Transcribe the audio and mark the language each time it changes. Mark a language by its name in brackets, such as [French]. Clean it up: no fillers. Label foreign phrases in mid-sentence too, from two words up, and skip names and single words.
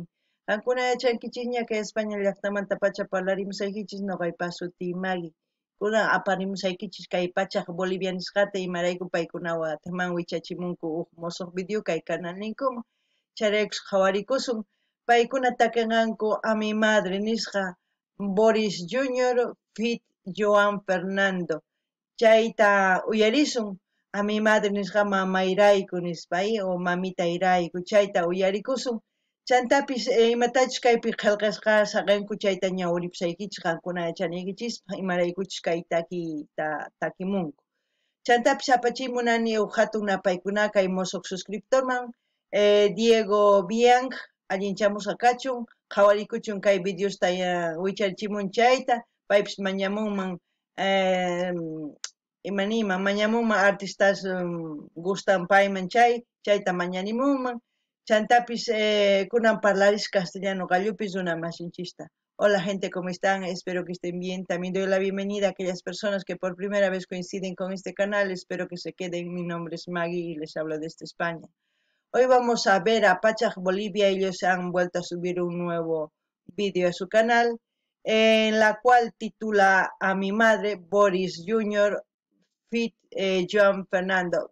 [Quechua] Qankuna yachankichik ña kay España llaqtamanta pacha parlarimusaykichis noqaypas suti Maggie. Kuna aparimusaykichis kay pachaq Bolivia nisqata imarayku paykunawan wichachimunku huk musuq video kay canal ninkuman. Chayraykus qhawarikusun paykuna takinqanku a mi madre nisqa Boris Junior fit Joan Fernando. Chayta uyarisun a mi madre nisqa mamayrayku nispay o mamitayrayku chayta uyarikusun chantapis imatachus kaypi qillqasqa saqanku chayta ñawiripusaykichis qankuna yachaniykichispa imaraykuchus kay takimunku chantapis apachimunani huk hatun napaykunaqa kay musuq suscriptorman Diego Bianc allinchamusqa kachun qhawarikuchun kay videosta wicharichimun chayta paypis mañamunman imanima mañamunman [Spanish] artistas gustan [Quechua] payman chayta mañanimunman chantapis kunan parlaris castellano gallupis una masinchista. [Spanish] Hola gente, ¿cómo están? Espero que estén bien. También doy la bienvenida a aquellas personas que por primera vez coinciden con este canal. Espero que se queden. Mi nombre es Maggie y les hablo desde España. Hoy vamos a ver a Pachaj Bolivia. Ellos han vuelto a subir un nuevo vídeo a su canal en la cual titula a mi madre Boris Junior fit Joan Fernando.